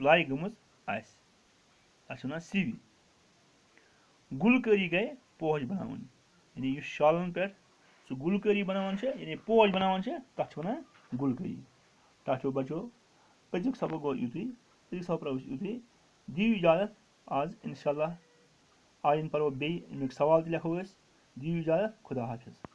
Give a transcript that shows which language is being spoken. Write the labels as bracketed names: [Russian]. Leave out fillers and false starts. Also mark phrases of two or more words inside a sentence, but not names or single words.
[Kashmiri] लाय गमज आस तथ वन सिव गुलकारी गई पोश बनावन यानी युस शालन पे गुलकारी बनावान यानी पोश बनावान तथ वन गुलकारी ताठो बचो अजुक सबक गो युतुय अजुक सबक युतुय दिव इजाजत आज इंशाल्लाह आइन पर बे अमुक सवाल लेखो दिव इजाजत खुदा हाफिज।